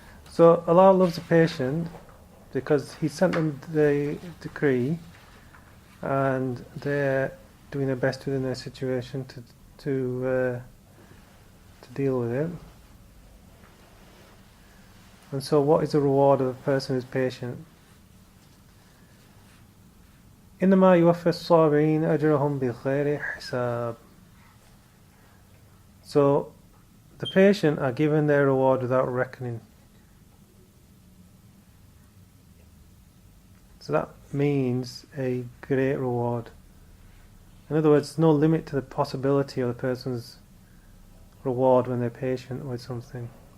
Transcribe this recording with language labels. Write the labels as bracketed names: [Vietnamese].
[English] So Allah loves the patient because He sent them the decree, and they're doing their best within their situation to deal with it. And so, what is the reward of a person who's patient? [Arabic] إنما يوفى الصابرين أجرهم بغير حساب. [English] So, the patient are given their reward without reckoning. So that means a great reward. In other words, there's no limit to the possibility of the person's reward when they're patient with something.